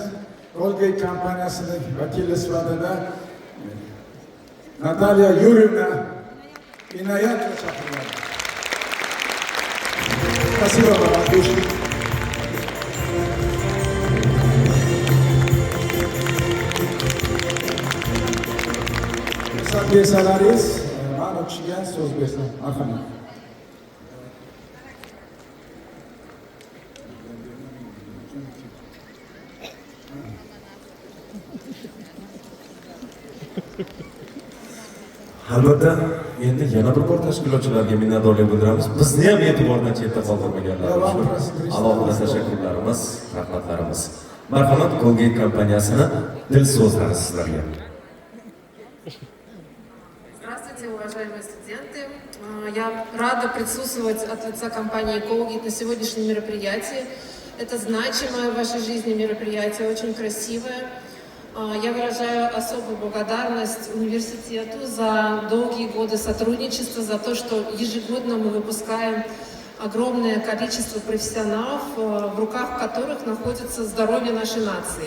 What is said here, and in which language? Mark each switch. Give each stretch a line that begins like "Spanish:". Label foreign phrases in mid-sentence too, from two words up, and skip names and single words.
Uzbek: Colgate kompaniyasining vakili sifatida Natalya Yurievna inoyatga chaqiriladi.
Russian: Спасибо вам, отлично.
Uzbek: Besalaringiz, men o'qishga so'z bersam, marhamat. Albatta, endi yana bir bor tashkilotchilarga minnatdorlik bildiramiz. Bizni ham e'tibordan chetda qoldirmaganlar uchun alohida tashakkurlarimiz, rahmatlarimiz. Marhamat, Colgate kompaniyasini dil so'zlari sizlarga.
Russian: Здравствуйте, уважаемые студенты. Я рада присутствовать от лица компании Colgate на сегодняшнем мероприятии. Это значимое в вашей жизни мероприятие, очень красивое. Я выражаю особую благодарность университету за долгие годы сотрудничества, за то, что ежегодно мы выпускаем огромное количество профессионалов, в руках которых находится здоровье нашей нации.